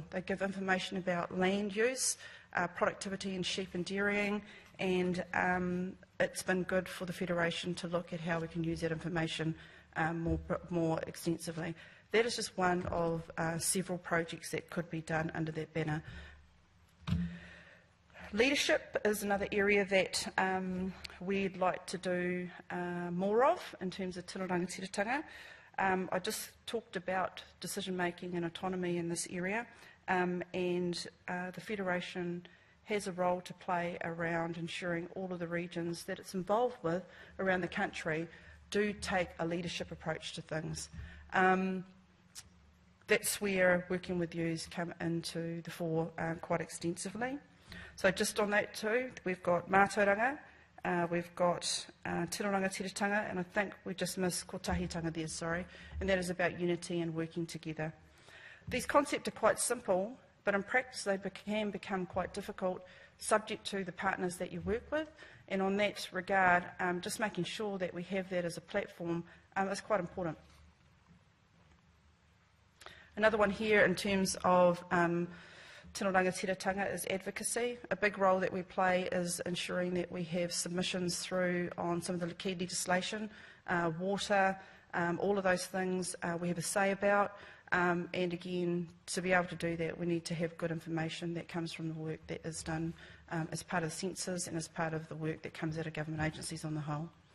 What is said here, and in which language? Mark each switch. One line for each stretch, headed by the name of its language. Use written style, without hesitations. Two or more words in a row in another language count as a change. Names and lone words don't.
English: They give information about land use, productivity in sheep and dairying, and it's been good for the Federation to look at how we can use that information more extensively. That is just one of several projects that could be done under that banner. Leadership is another area that we'd like to do more of in terms of
Māori: tino rangatiratanga.
English: I just talked about decision-making and autonomy in this area, and the Federation has a role to play around ensuring all of the regions that it's involved with around the country do take a leadership approach to things. That's where working with yous come into the fore quite extensively. So just on that too, we've got mātauranga, we've got
Māori: tino rangatiratanga,
English: and I think we just missed kotahitanga there, sorry, and that is about unity and working together. These concepts are quite simple, but in practice they can become quite difficult, subject to the partners that you work with, and on that regard, just making sure that we have that as a platform is quite important. Another one here in terms of
Māori: tino rangatiratanga
English: is advocacy. A big role that we play is ensuring that we have submissions through on some of the key legislation, water, all of those things we have a say about. And again, to be able to do that, we need to have good information that comes from the work that is done as part of the census and as part of the work that comes out of government agencies on the whole.